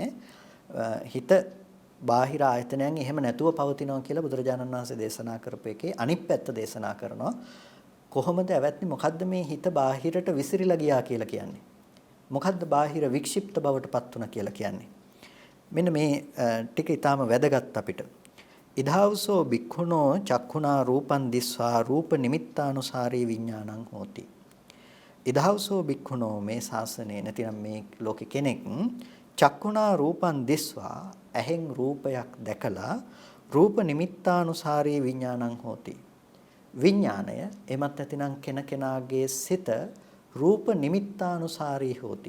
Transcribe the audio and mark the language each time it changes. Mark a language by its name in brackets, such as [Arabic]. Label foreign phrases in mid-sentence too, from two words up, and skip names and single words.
[Sinhala] හිත බාහිර ආයතනයන් එහෙම නැතුව පවතිනවා කියලා බුදුරජාණන් වහන්සේ දේශනා කරපු එකේ අනිත් පැත්ත දේශනා කරනවා. කොහොමද ඇවැත්නි මොකද්ද මේ හිත බාහිරට විසිරිලා ගියා කියලා කියන්නේ? මොකද්ද බාහිර වික්ෂිප්ත බවට පත් වුණා කියලා කියන්නේ? මෙන්න මේ ටික ඊටාම වැදගත් අපිට. [Pali] ඉදාවසෝ බික්ඛුනෝ චක්ඛුනා රූපං දිස්වා රූප නිමිත්තානුසාරී විඥානං හෝති. ඉදාවසෝ බික්ඛුනෝ [Sinhala] මේ ශාසනයේ නැතිනම් මේ ලෝකෙ කෙනෙක් [Pali] චක්ඛුනා රූපං දිස්වා [Sinhala] ඇහෙන් රූපයක් දැකලා [Pali] රූප නිමිත්තානුසාරී විඥානං හෝති. [Sinhala] විඥාණය එමත් නැතිනම් කෙනාගේ සිත [Pali] රූප නිමිත්තානුසාරී හෝති.